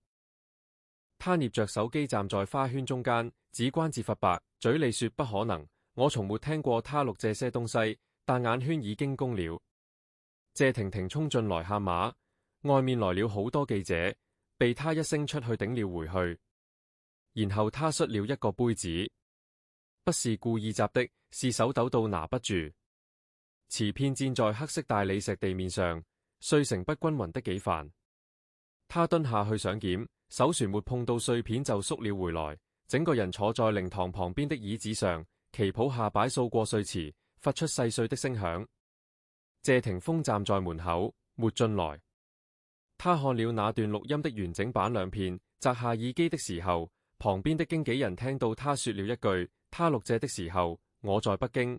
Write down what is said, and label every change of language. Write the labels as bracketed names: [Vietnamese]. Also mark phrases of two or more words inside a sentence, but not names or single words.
[Chinese] 他捏着手機站在花圈中間，指關節發白，嘴裏說不可能。我從沒聽過他錄這些東西，但眼圈已經攻了。謝婷婷衝進來喊馬，外面來了好多記者，被他一聲出去頂了回去。然後他摔了一個杯子，不是故意砸的，是手抖到拿不住。瓷片濺在黑色大理石地面上，碎成不均勻的幾瓣。他蹲下去想撿，手船沒碰到碎片就縮了回來，整個人坐在靈堂旁邊的椅子上，旗袍下擺掃過碎瓷，發出細碎的聲響。謝霆鋒站在門口，沒進來。他看了那段錄音的完整版2遍，摘下耳機的時候，旁邊的經紀人聽到他說了一句： 他錄這的時候，我在北京。